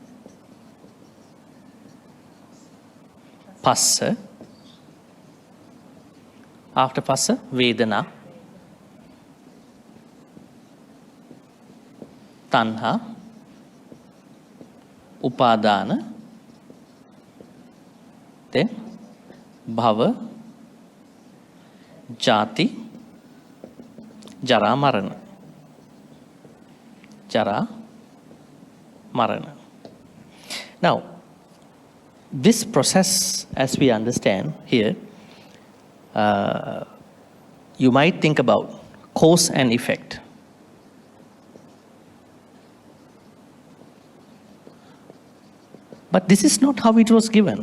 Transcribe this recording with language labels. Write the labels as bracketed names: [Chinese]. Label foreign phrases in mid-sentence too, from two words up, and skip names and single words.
[Pali] passa, after passa vedana, tanha, upadana, then bhava, jati, jara marana. Jara marana. [English] Now, this process, as we understand here, you might think about cause and effect. But this is not how it was given.